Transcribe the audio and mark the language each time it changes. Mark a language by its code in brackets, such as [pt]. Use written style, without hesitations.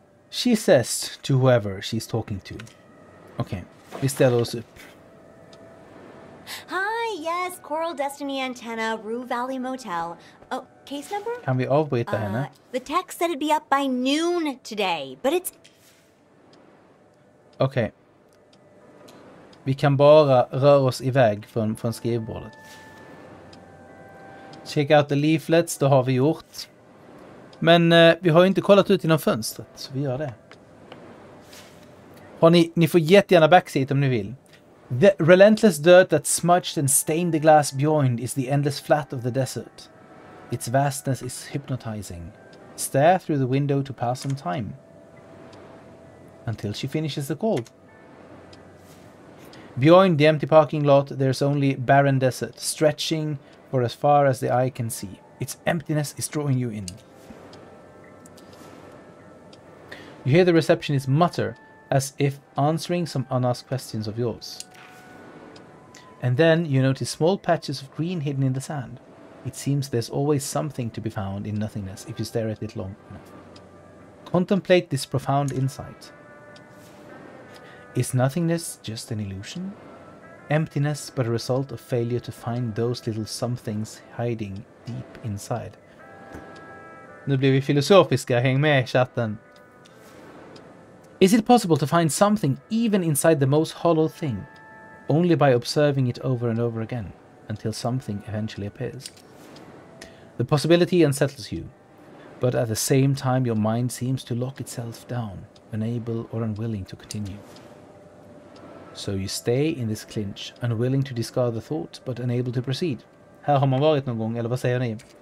[en] She says to whoever she's talking to. [sv] Okay, vi ställer oss upp. [en] Hi, yes, Coral Destiny Antenna, Rue Valley Motel. Oh, case number? [sv] Kan vi avbryta henne? [en] The text said it'd be up by noon today, but it's... [sv] Okej. Vi kan bara röra oss iväg från skrivbordet. [en] Check out the leaflets, [sv] det har vi gjort. Men vi har ju inte kollat ut genom fönstret, så vi gör det. Ni får jättegärna backseat om ni vill. [en] The relentless dirt that smudged and stained the glass beyond is the endless flat of the desert. Its vastness is hypnotizing. Stare through the window to pass some time. Until she finishes the call. Beyond the empty parking lot, there's only barren desert, stretching for as far as the eye can see. Its emptiness is drawing you in. You hear the receptionist mutter, as if answering some unasked questions of yours. And then you notice small patches of green hidden in the sand. It seems there's always something to be found in nothingness if you stare at it long enough. Contemplate this profound insight. Is nothingness just an illusion? Emptiness but a result of failure to find those little somethings hiding deep inside. [sv] Nu blir vi filosofiska, häng med chatten. [en] Is it possible to find something even inside the most hollow thing, only by observing it over and over again, until something eventually appears? The possibility unsettles you, but at the same time your mind seems to lock itself down, unable or unwilling to continue. So you stay in this clinch, unwilling to discard the thought, but unable to proceed. [sv] Här har man varit någon gång, eller vad säger ni?